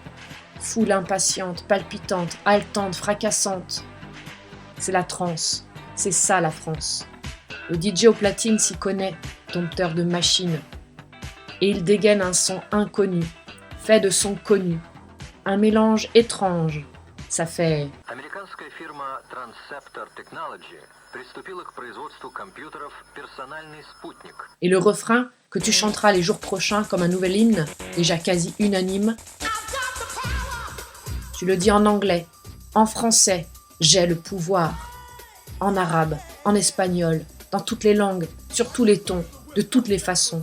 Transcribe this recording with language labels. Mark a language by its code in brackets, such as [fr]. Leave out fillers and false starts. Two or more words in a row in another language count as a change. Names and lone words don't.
[fr] Foule impatiente, palpitante, haletante, fracassante. C'est la transe, c'est ça la France. Le DJ au platine s'y connaît, dompteur de machines. Et il dégaine un son inconnu, fait de sons connus. Un mélange étrange, ça fait... [ru] Американская фирма Transceptor Technology приступила к производству компьютеров «Персональный спутник». [fr] Et le refrain, que tu chanteras les jours prochains comme un nouvel hymne, déjà quasi unanime. Tu le dis en anglais, en français, j'ai le pouvoir. En arabe, en espagnol, dans toutes les langues, sur tous les tons, de toutes les façons.